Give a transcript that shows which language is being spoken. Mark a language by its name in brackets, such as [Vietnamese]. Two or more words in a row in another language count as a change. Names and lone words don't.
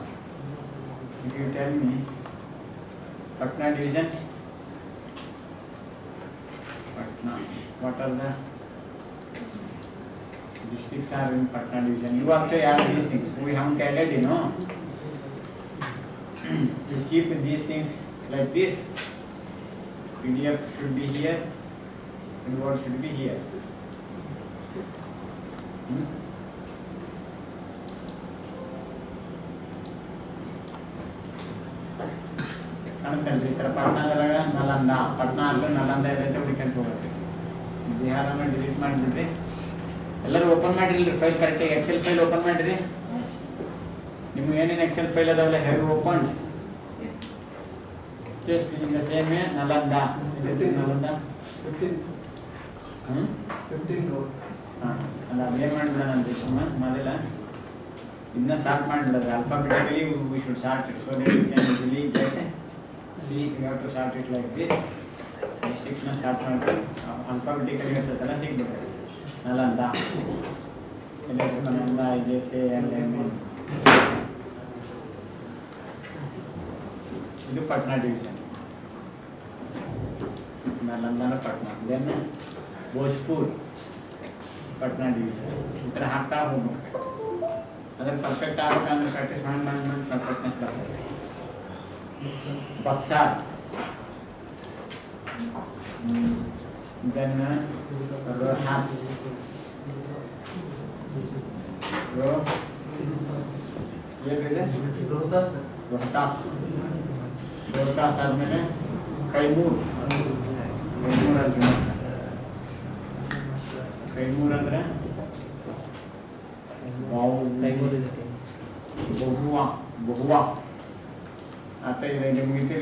[English] If you tell me Patna division, Patna, what are the districts are in Patna division? You also add these things. We haven't added, you know. You keep these things like this. PDF should be here and Word should be here. [Kannada] ಈ ಥರ ಪಟ್ನಾದೊಳಗ ನಲಂದ ಪಟ್ನಾ ಅಂತ ನಲಂದ ಇದೈತೆ ಹುಡುಕಂತ ಹೋಗುತ್ತೆ. ಬಿಹಾರನ ಡಿಲೀಟ್ ಮಾಡಿಬಿಡ್ರಿ. ಎಲ್ಲರೂ ಓಪನ್ ಮಾಡಿರಿ ಫೈಲ್ ಕರೆಕ್ಟಾಗಿ ಎಕ್ಸೆಲ್ ಫೈಲ್ ಓಪನ್ ಮಾಡಿರಿ. ನಿಮ್ಗೆ ಏನೇನು ಎಕ್ಸೆಲ್ ಫೈಲ್ ಅದಾವಲ್ಲ [English] have open just in the same way Nalanda. Nalanda 15 note. [Kannada] ಅಲ್ಲ ಏನು ಮಾಡಿಬಿಡೋಣ ಅಂತ ಸುಮ್ಮನೆ ಮೊದಲ ಇದನ್ನ ಸ್ಟಾರ್ಟ್ ಮಾಡಿಬಿಡೋದು [English] alphabetically we should start it so that you can delete that see you have to start it like this [Kannada] ಸ್ಟಿಕ್ಸ್ನ ಸ್ಟಾರ್ಟ್ ಮಾಡ್ತೀವಿ ಆಲ್ಫಾಬೆಟಿಕಲಿ ಇರ್ತದಲ್ಲ ಸಿಗ್ಬಿಡ್ತದೆ ನಲಂದ ನಲಂದ IJKLM ಇದು ಪಟ್ನಾ ಡಿವಿಷನ್ [Hindi] नालंदा पटना देन भोजपुर पटना डिवीजन [Kannada] ಈ ಥರ ಹಾಕ್ತಾ ಹೋಗ್ಬೇಕು. ಅದರ ಪರ್ಫೆಕ್ಟ್ ಆಗಬೇಕಂದ್ರೆ ಪ್ರಾಕ್ಟೀಸ್ ಮಾಡಿ ಪರ್ಫೆಕ್ಟ್ನೆಸ್ ಬರ್ತದೆ. ಬಕ್ಸಾರ್ ದೆನ್ ರೋಹ್ಯಾಪ್ಸ್ ಏನಿದೆ [Hindi] रोहतास सर. [Kannada] ರೋಹ್ತಾಸ್ ರೋಹ್ತಾಸ್ ಆದಮೇಲೆ ಕೈಮೂರ್ ಕೈಮೂರ್ ಅಂದ್ರೆ ಬಹುವಾ ಆತ ಇದು ಮುಗಿತಿಲ್ಲ.